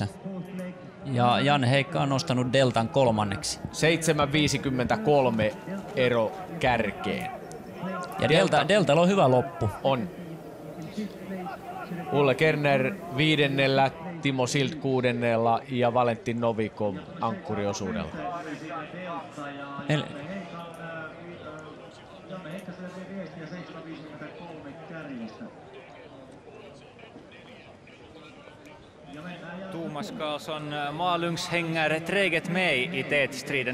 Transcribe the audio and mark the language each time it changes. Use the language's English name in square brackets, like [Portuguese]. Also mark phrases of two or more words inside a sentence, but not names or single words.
[Finnish] Ja Janne Heikka on nostanut deltan kolmanneksi. 7.53 ero kärkeen. Ja deltalla on hyvä loppu. On. Ulle Kerner 5., Timo Sild 6. ja Valentin Novikov ankkuriosuudella. [Swedish] Thomas Karlsson, Malungs hänger träget med i tätstriden.